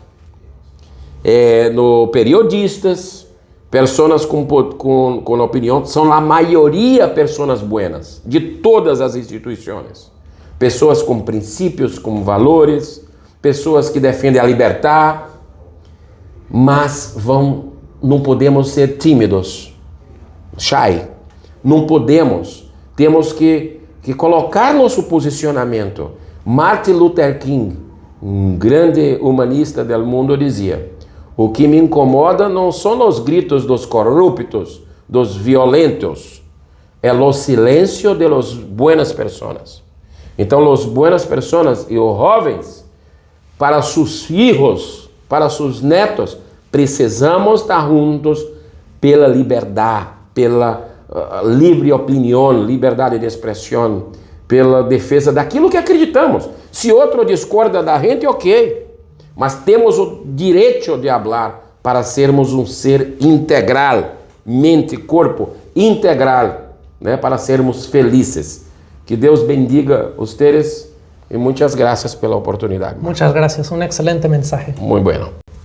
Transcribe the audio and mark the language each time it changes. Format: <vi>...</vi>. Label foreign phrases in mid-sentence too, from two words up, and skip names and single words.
<pt>no periodistas, pessoas com opinião, são a maioria pessoas buenas de todas as instituições, pessoas com princípios, com valores, pessoas que defendem a liberdade, mas não podemos ser tímidos, shy, não podemos, temos que colocar nosso posicionamento. Martin Luther King, um grande humanista do mundo, dizia: o que me incomoda não são os gritos dos corruptos, dos violentos, é o silêncio de</pt> <es>las buenas</es> <pt>pessoas. Então, as buenas pessoas e os jovens, para seus filhos, para seus netos, precisamos estar juntos pela liberdade, pela livre opinião, liberdade de expressão, pela defesa daquilo que acreditamos. Se outro discorda da gente, ok. Mas temos o direito de falar para sermos um ser integral, mente, corpo, integral, né? Para sermos felizes. Que Deus</pt> <es>bendiga ustedes</es> <pt>e muitas graças pela oportunidade.</pt> <es>Muchas gracias, un excelente mensaje. Muy bueno.</es>